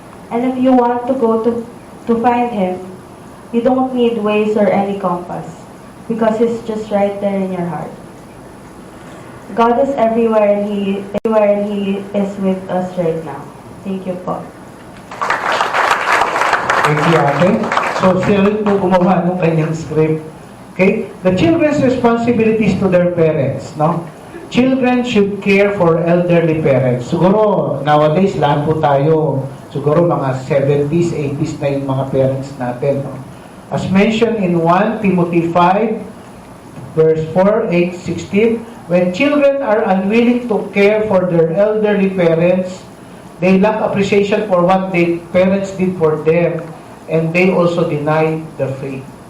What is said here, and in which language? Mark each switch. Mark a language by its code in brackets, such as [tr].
[en] And if you want to go to find Him, you don't need Waze or any compass, because He's just right there in your heart. God is everywhere and He is with us right now. Thank you po. Thank you, ate. [tl] So, siya rin po gumawa ng kanyang script. [en] Okay? The children's responsibilities to their parents, no? Children should care for elderly parents. [tl] Siguro, nowadays, lahat po tayo, siguro mga 70s, 80s na yung mga parents natin, no? [en] As mentioned in 1 Timothy 5, verse 4, 8, 16, when children are unwilling to care for their elderly parents, they lack appreciation for what their parents did for them, and they also deny the faith.